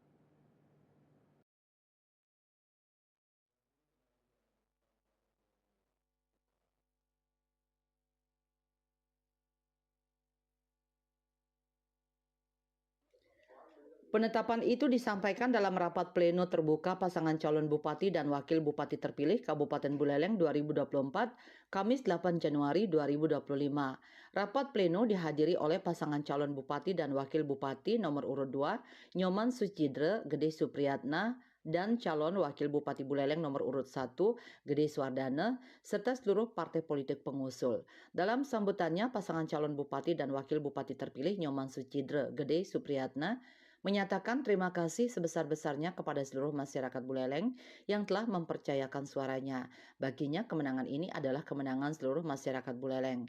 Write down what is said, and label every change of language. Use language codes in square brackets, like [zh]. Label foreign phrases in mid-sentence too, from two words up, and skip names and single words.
[id] Penetapan itu disampaikan dalam rapat pleno terbuka pasangan calon bupati dan wakil bupati terpilih Kabupaten Buleleng 2024, Kamis 8 Januari 2025. Rapat pleno dihadiri oleh pasangan calon bupati dan wakil bupati nomor urut 2, Nyoman Sucidre Gede Supriyatna, dan calon wakil bupati Buleleng nomor urut 1, Gede Suardana, serta seluruh partai politik pengusul. Dalam sambutannya, pasangan calon bupati dan wakil bupati terpilih Nyoman Sucidre Gede Supriyatna menyatakan terima kasih sebesar-besarnya kepada seluruh masyarakat Buleleng yang telah mempercayakan suaranya. Baginya kemenangan ini adalah kemenangan seluruh masyarakat Buleleng.